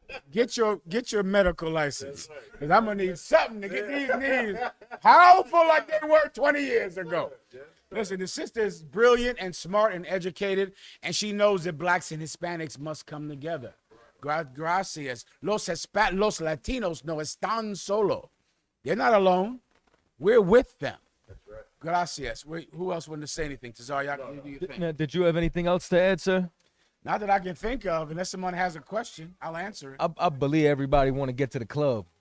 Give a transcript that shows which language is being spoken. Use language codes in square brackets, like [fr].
[en] Get your medical license. Because I'm going to need something to get these knees powerful like they were 20 years ago. Listen, the sister is brilliant and smart and educated, and she knows that blacks and Hispanics must come together. [es] Gracias. Los Latinos no están solo. [en] They're not alone. We're with them. That's right. [es] Gracias. [en] Who else wanted to say anything? Tazar, you do your thing. Did you have anything else to add, sir? Not that I can think of. Unless someone has a question, I'll answer it. I believe everybody want to get to the club.